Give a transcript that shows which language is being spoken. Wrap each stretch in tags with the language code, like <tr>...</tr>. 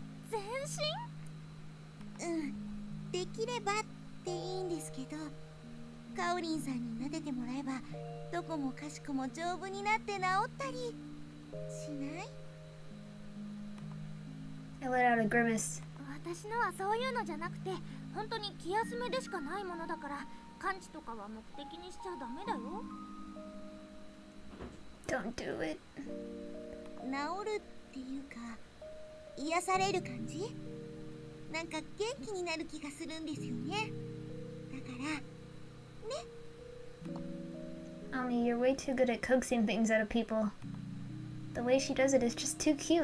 <ja>全身？できればっていいんですけど、カオリンさんに撫でてもらえばどこもかしこも丈夫になって治ったりしない？</ja> <en>I let out a grimace.</en> <ja>私のはそういうのじゃなくて、本当に気休めでしかないものだから、完治とかは目的にしちゃダメだよ。</ja> <en>Don't do it.</en> <ja>治るっていうか癒される感じ？なんか元気になる気がするんですよね。だからね。</ja> <en>Ami, you're way too good at coaxing things out of people. The way she does it is just too cute.</en>